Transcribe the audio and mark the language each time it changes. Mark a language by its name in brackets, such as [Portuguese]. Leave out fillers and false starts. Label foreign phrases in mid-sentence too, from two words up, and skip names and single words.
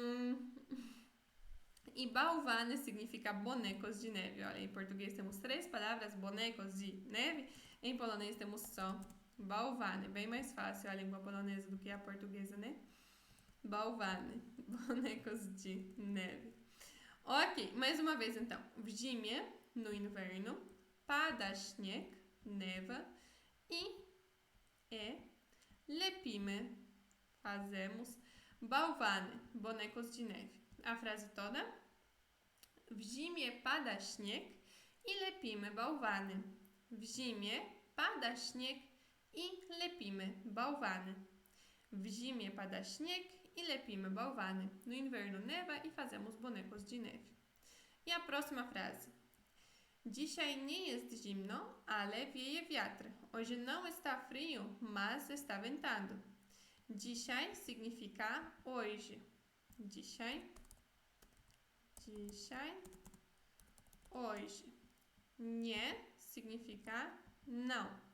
[Portuguese] E bałwany significa bonecos de neve. Olha, em português temos 3 palavras, bonecos de neve. Em polonês temos só bałwany. Bem mais fácil a língua polonesa do que a portuguesa, né? Bałwany, bonecos de neve. Ok, mais uma vez então. [Polish] W zimie, [Portuguese] no inverno. [Polish] Pada śnieg, [Portuguese] neva. E [Polish] lepimy, [Portuguese] fazemos. Bałwany, bonecos de neve. A frase toda? [Polish] W zimie pada śnieg i lepimy bałwany. W zimie pada śnieg i lepimy bałwany. W zimie pada śnieg e lepimy bałwany. [Portuguese] No inverno neva e fazemos bonecos de neve. E a próxima frase. [Polish] Dzisiaj nie jest zimno, ale wieje wiatr. [Portuguese] Hoje não está frio, mas está ventando. Dzisiaj significa hoje. Dzisiaj. Hoje. Nie significa não.